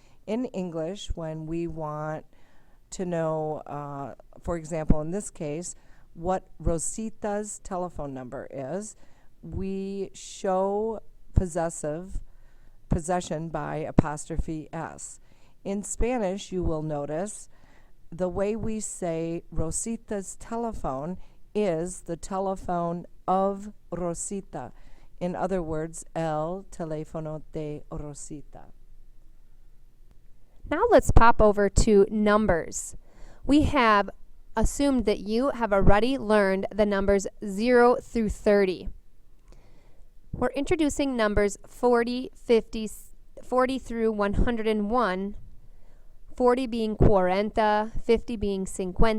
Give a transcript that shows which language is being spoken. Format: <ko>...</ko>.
<en>In English, when we want to know, for example, in this case, what Rosita's telephone number is, we show possession by apostrophe S. In Spanish, you will notice the way we say Rosita's telephone is the telephone of Rosita. In other words,</en> <es>el teléfono de Rosita.</es> <en>Now let's pop over to numbers. We have assumed that you have already learned the numbers 0 through 30. We're introducing numbers 40 through 101, 40 being 40, 50 being 50,</en>